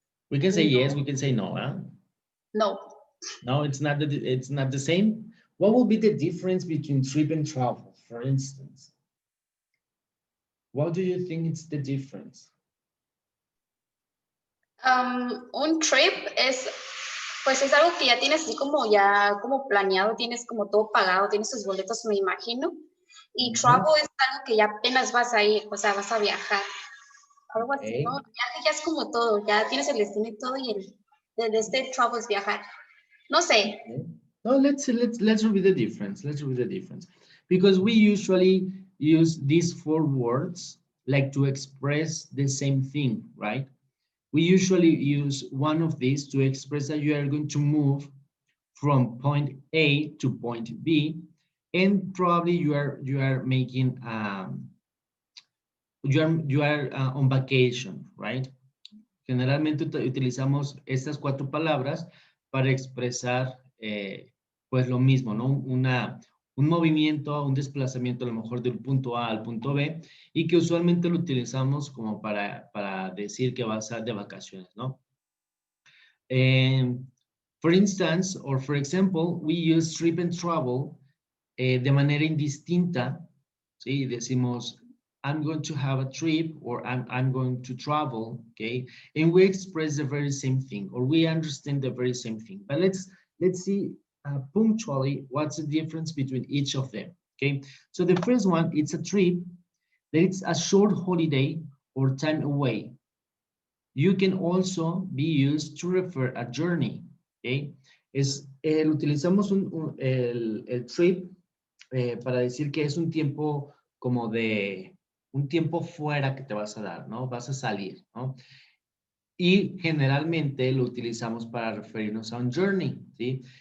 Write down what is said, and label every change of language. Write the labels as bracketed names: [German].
[English] We can say yes, we can say no, huh? No. No, it's not the same. What will be the difference between trip and travel, for instance? What do you think is the difference? [Spanish] Un trip es, pues es algo que ya tienes así como ya como planeado, tienes como todo pagado, tienes tus boletos, me imagino. Y travel es algo que ya apenas vas a ir, o sea, vas a viajar. Algo así, ¿no? El viaje ya es como todo, ya tienes el destino y todo, y este travel es viajar. No sé. [English] Okay. No, let's review the difference. Let's review the difference. Because we usually use these four words like to express the same thing, right? We usually use one of these to express that you are going to move from point A to point B, and probably you are making you are on vacation, right? [Spanish] Generalmente utilizamos estas cuatro palabras para expresar pues lo mismo, ¿no? Un movimiento, un desplazamiento a lo mejor del punto A al punto B, y que usualmente lo utilizamos como para decir que vas a de vacaciones, ¿no? [English] For instance, or for example, we use trip and travel [Spanish] de manera indistinta, ¿sí? [English] Decimos, I'm going to have a trip, or I'm going to travel, okay? And we express the very same thing, or we understand the very same thing. But let's see punctually what's the difference between each of them, Okay, so the first one, it's a trip, that it's a short holiday or time away. You can also be used to refer a journey. [Spanish] Okay, utilizamos el trip para decir que es un tiempo como de un tiempo fuera que te vas a dar, ¿no? Vas a salir, ¿no? Y generalmente lo utilizamos para referirnos a un journey, ¿sí?